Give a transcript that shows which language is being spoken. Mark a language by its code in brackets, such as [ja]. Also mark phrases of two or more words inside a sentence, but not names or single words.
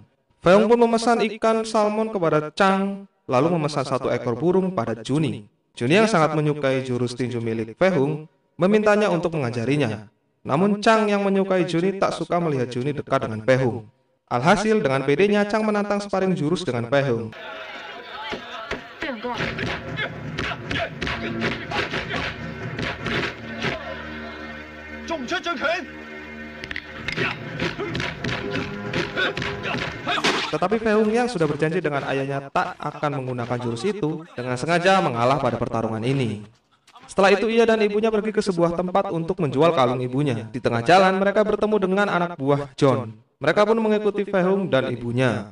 [id] Fei Hung pun memesan ikan salmon kepada Chang, lalu memesan 1 ekor burung pada Juni. Juni yang sangat menyukai jurus tinju milik Fei Hung, memintanya untuk mengajarinya. Namun Chang yang menyukai Juni tak suka melihat Juni dekat dengan Fei Hung. Alhasil dengan pedenya Chang menantang sparring jurus dengan Fei Hung. [yue] 飛揚哥，仲唔出最拳？ [id] Tetapi Fei Hung yang sudah berjanji dengan ayahnya tak akan menggunakan jurus itu, dengan sengaja mengalah pada pertarungan ini. Setelah itu ia dan ibunya pergi ke sebuah tempat untuk menjual kalung ibunya. Di tengah jalan mereka bertemu dengan anak buah John. Mereka pun mengikuti Fei Hung dan ibunya.